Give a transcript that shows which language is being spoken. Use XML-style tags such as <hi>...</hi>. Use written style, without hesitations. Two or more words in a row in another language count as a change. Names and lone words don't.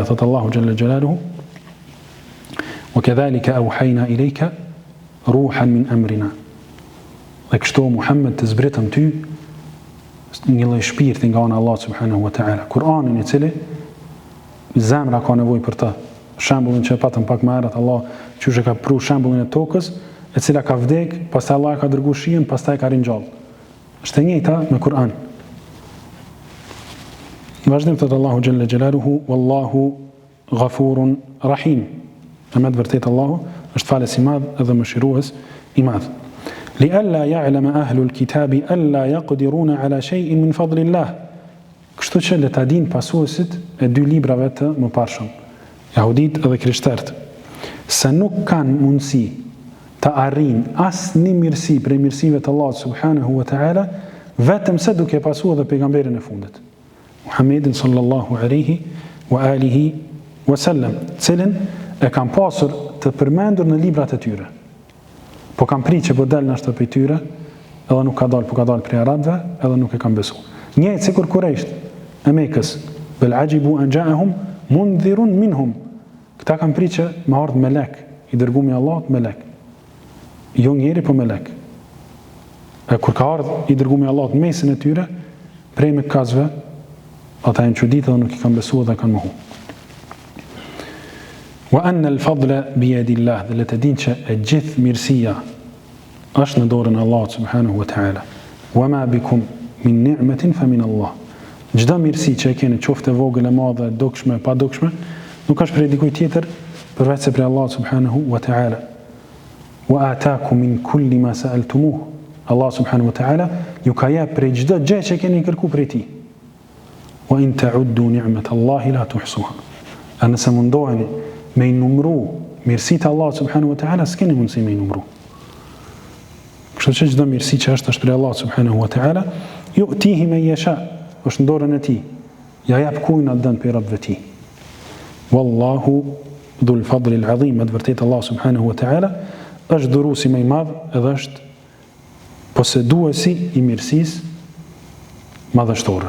<sq>Thot Allahu</sq> <ar>جل جلاله: "وكذلك أوحينا إليك روحا من أمرنا."</ar> <sq>Dhe kështu Muhammed të zbritëm ty një lloj shpirti nga ana Allah</sq> <ar>سبحانه وتعالى.</ar> <sq>Kur'anin I cili zemra ka nevojë për të. Shembullin që patëm pak më herët, Allah qysh e ka pru shembullin e tokës, e cila ka vdek, pastaj Allah ka dërguar shijen, pastaj ka ringjall. Është e njëjta me Kur'an. Vazhdim thot Allahu</sq> <ar>جل جلاله: "والله غفور رحيم."</ar> <sq>Në vërtet Allahu është falës I madh edhe mëshirues I madh.</sq> <ar>لئلا يعلم أهل الكتاب ألا يقدرون على شيء من فضل الله.</ar> <sq>Kështu që le ta dinë pasuesit e dy librave të mëparshëm, jahudit edhe krishterët, se nuk kanë mundësi të arrijnë asnjë mirësi prej mirësive të Allahut</sq> <ar>سبحانه وتعالى,</ar> <sq>vetëm se duke pasuar edhe pejgamberin e fundit, Muhammedin</sq> <ar>صلى الله عليه وعلى آله وسلم,</ar> <sq>cilin e kanë pasur të përmendur në librat e tyre. Po kanë prit që po del në ashtë për tyre, edhe nuk ka dal, po ka dal prej arabëve, edhe nuk e kanë besu. Njëjtë sikur Kurejsht e Mekës,</sq> <ar>بل عجبوا أن جاءهم منذر منهم.</ar> <sq>Këta kanë prit që me ardhë melek, I dërgumi Allahut melek. Jo njeri, po melek. E kur ka ardhur i dërguari i Allahut në mesin e tyre, prej Mekazve, ata janë çuditë dhe nuk i kanë besuar dhe kanë mohu.</sq> <ar>وأن الفضل بيد الله,</ar> <sq>dhe le të dinë që e gjithë mirësia është në dorën e Allahut</sq> <ar>سبحانه وتعالى. وما بكم من نعمة فمن الله.</ar> <sq>Çdo mirësi që e keni, qoftë e vogël e madhe, dukshme, pa dukshme, nuk është prej dikujt tjetër përveç se prej Allahut</sq> <ar>سبحانه وتعالى. وآتاكم من كل ما سألتموه.</ar> <sq>Allah</sq> <ar>سبحانه وتعالى</ar> <sq>ju ka jep prej çdo gjë që keni kërkuar prej tij.</sq> <ar>وإن تعدوا نعمة الله لا تحصوها.</ar> <sq>A nëse mundoheni me i numru mirësitë e Allahut</sq> <ar>سبحانه وتعالى,</ar> <sq>s'keni mundësi me i numru. Kështu që çdo mirësi që është prej Allahut</sq> <ar>سبحانه وتعالى, يؤتيه من يشاء,</ar> <sq>është në dorën e tij. Ja jep kujt atë dën prej robëve të tij.</sq> <ar>والله ذو الفضل العظيم,</ar> <sq>me vërtet Allah</sq> <ar>سبحانه وتعالى</ar> <sq>është dhuruesi më i madh edhe është poseduesi i mirësisë madhështore.</sq>